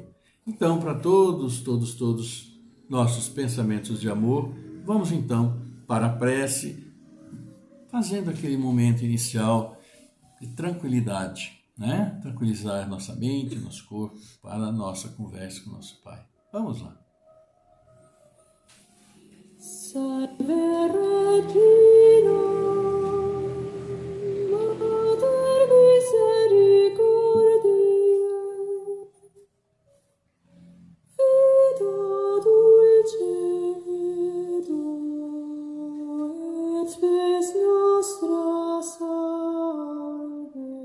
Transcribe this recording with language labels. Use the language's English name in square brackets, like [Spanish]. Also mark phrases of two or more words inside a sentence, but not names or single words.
[Portuguese] Então, para todos nossos pensamentos de amor, vamos então para a prece, fazendo aquele momento inicial de tranquilidade, né? Tranquilizar nossa mente, nosso corpo, para a nossa conversa com nosso Pai. Vamos lá. [Latin] Salve Regina, Mater misericordiae, vita dulcedo, et spes nostra salve.